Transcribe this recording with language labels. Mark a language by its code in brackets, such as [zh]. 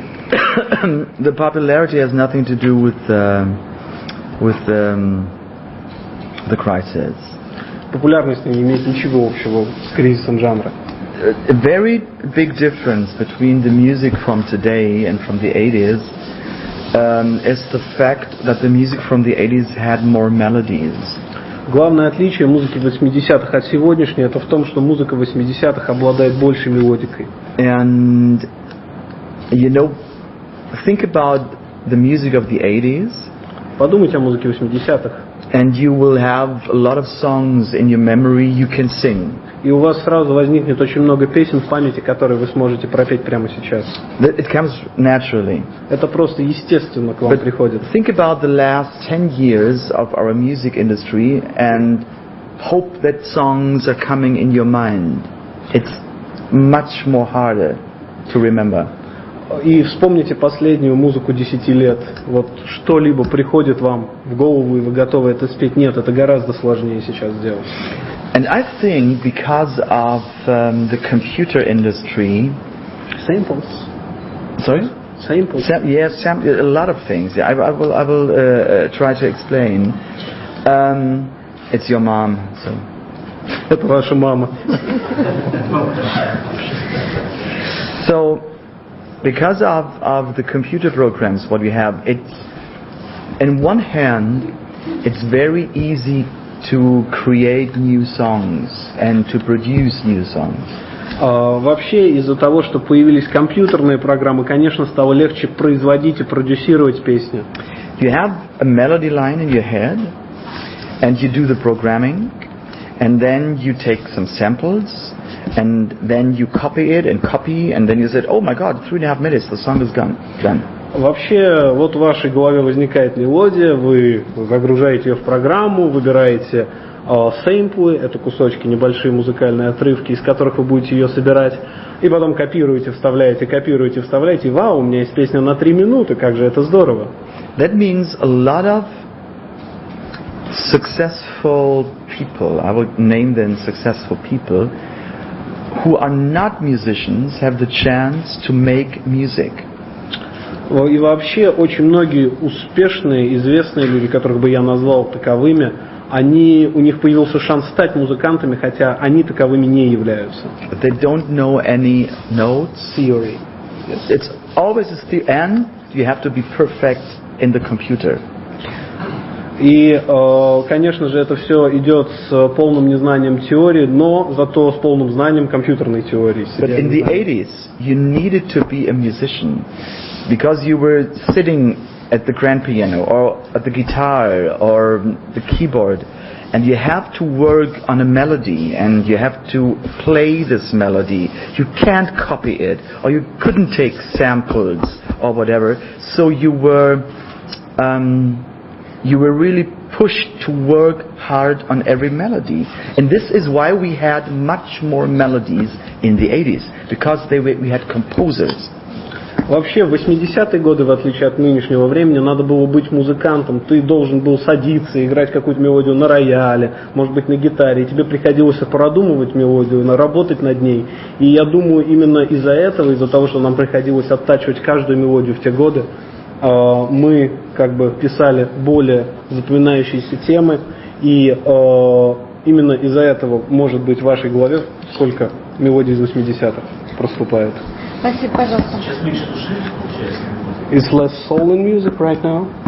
[en] The popularity has nothing to do with the crisis. [ru] Популярность не имеет ничего общего с кризисом жанра. [en] A very big difference between the music from today and from the 80s is the fact that the music from the 80s had more melodies. [ru] Главное отличие музыки 80-х от сегодняшней это в том, что музыка 80-х обладает большей мелодикой. [en] And you know, think about the music of the 80s. [ru] Подумайте о музыке 80-х. [en] And you will have a lot of songs in your memory you can sing. [ru] И у вас сразу возникнет очень много песен в памяти, которые вы сможете пропеть прямо сейчас. [en] It comes naturally. [ru] Это просто естественно к вам приходит. [en] Think about the last 10 years of our music industry and hope that songs are coming in your mind. It's much more harder to remember. [ru] И вспомните последнюю музыку 10 лет. Вот что-либо приходит вам в голову, и вы готовы это спеть. Нет, это гораздо сложнее сейчас сделать. [en] And I think because of the computer industry... Samples. Sorry? Samples. Yes, a lot of things. I will try to explain. It's your mom, so... [ru] Это ваша мама. [en] So, because of the computer programs, what we have, it's, in one hand, it's very easy to create new songs and to produce new songs. [ru] Вообще, из-за того, что появились компьютерные программы, конечно, стало легче производить и продюсировать песни. [en] You have a melody line in your head, and you do the programming, and then you take some samples, and then you copy it and copy, and then you said, oh my God, 3.5 minutes, the song is done. [ru] Вообще, вот в вашей голове возникает мелодия, вы загружаете ее в программу, выбираете сэмплы, это кусочки, небольшие музыкальные отрывки, из которых вы будете ее собирать, и потом копируете, вставляете, и вау, у меня есть песня на 3 минуты, как же это здорово. [en] That means a lot of successful people, I would name them successful people, who are not musicians have the chance to make music. [ru] И вообще очень многие успешные, известные люди, которых бы я назвал таковыми, у них появился шанс стать музыкантами, хотя они таковыми не являются. [en] But they don't know any notes. Theory. Yes. It's always a theory, and you have to be perfect in the computer. [ru] И, конечно же, это все идет с полным незнанием теории, но зато с полным знанием компьютерной теории. [en] But in the 80s, you needed to be a musician because you were sitting at the grand piano or at the guitar or the keyboard, and you have to work on a melody and you have to play this melody. You can't copy it, or you couldn't take samples or whatever. So you were really pushed to work hard on every melody. And this is why we had much more melodies in the 80s, because we had composers. [ru] Вообще, в 80-е годы, в отличие от нынешнего времени, надо было быть музыкантом. Ты должен был садиться, играть какую-то мелодию на рояле, может быть, на гитаре. И тебе приходилось продумывать мелодию, работать над ней. И я думаю, именно из-за этого, из-за того, что нам приходилось оттачивать каждую мелодию в те годы, мы как бы писали более запоминающиеся темы. И именно из-за этого, может быть, в вашей голове сколько мелодий из 80-х проступает. Спасибо, пожалуйста. Сейчас меньше души получается. [en] Is less soul in music right now?